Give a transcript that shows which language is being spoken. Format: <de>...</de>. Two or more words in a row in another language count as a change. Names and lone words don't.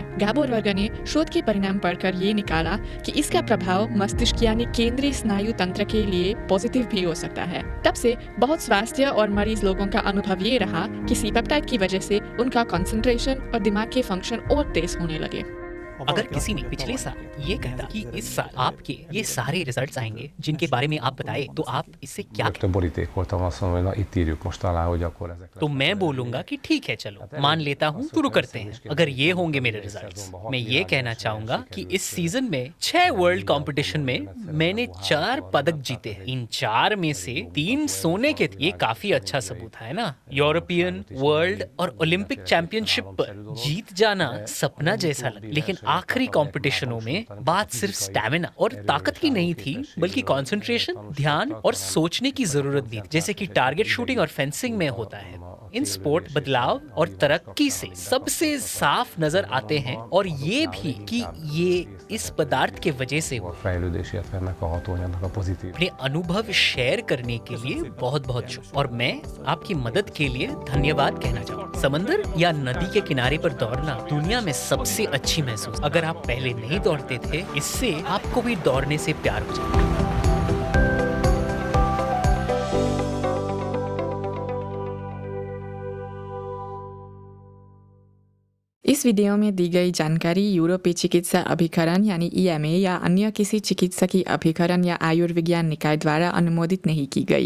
<hi>गाबोर वर्ग ने शोध के परिणाम पढ़कर ये निकाला कि इसका प्रभाव मस्तिष्क यानी केंद्रीय स्नायु तंत्र के लिए पॉजिटिव भी हो सकता है। तब से बहुत स्वास्थ्य और मरीज लोगों का अनुभव ये रहा कि</hi> <en>C peptide</en> <hi>की वजह से उनका कंसंट्रेशन और दिमाग के फंक्शन और तेज होने लगे। अगर किसी ने पिछले साल ये कहता कि इस साल आपके ये सारे रिजल्ट्स आएंगे जिनके बारे में आप बताए, तो आप इससे क्या</hi> <hu>Rögtön borítékoltam, azt mondom, hogy na itt írjuk most alá, hogy akkor ezek</hu> <hi>तो मैं बोलूंगा कि ठीक है, चलो मान लेता हूँ, शुरू करते हैं। अगर ये होंगे मेरे रिजल्ट्स, मैं ये कहना चाहूंगा कि इस सीजन में 6</hi> <en>world competition</en> <hi>में मैंने 4 पदक जीते हैं। इन 4 में से 3 सोने के थे। ये काफी अच्छा सबूत है ना।</hi> <en>European, World</en> <hi>और</hi> <en>Olympic championship</en> <hi>पर जीत जाना सपना जैसा लगा, लेकिन आखिरी कंपटीशनों में बात सिर्फ स्टैमिना और ताकत ही नहीं थी, बल्कि कंसंट्रेशन, ध्यान और सोचने की जरूरत भी, जैसे कि</hi> <en>target shooting</en> <hi>और फेंसिंग में होता है। इन स्पोर्ट बदलाव और तरक्की से सबसे साफ नजर आते हैं, और ये भी कि ये इस पदार्थ के वजह से हो।</hi> <hu>fejlődés, illetve ennek a hatóanyagnak a pozitív.</hu> <hi>अपने अनुभव शेयर करने के लिए बहुत बहुत शुक्रिया, और मैं आपकी मदद के लिए धन्यवाद कहना चाहूँगा। समंदर या नदी के किनारे पर दौड़ना दुनिया में सबसे अच्छी महसूस। अगर आप पहले नहीं दौड़ते थे, इससे आपको भी दौड़ने से प्यार हो जाएगा। इस वीडियो में दी गई जानकारी यूरोपीय चिकित्सा अभिकरण यानी EMA या अन्य किसी चिकित्सकीय अभिकरण या आयुर्विज्ञान निकाय द्वारा अनुमोदित नहीं की गई।</hi>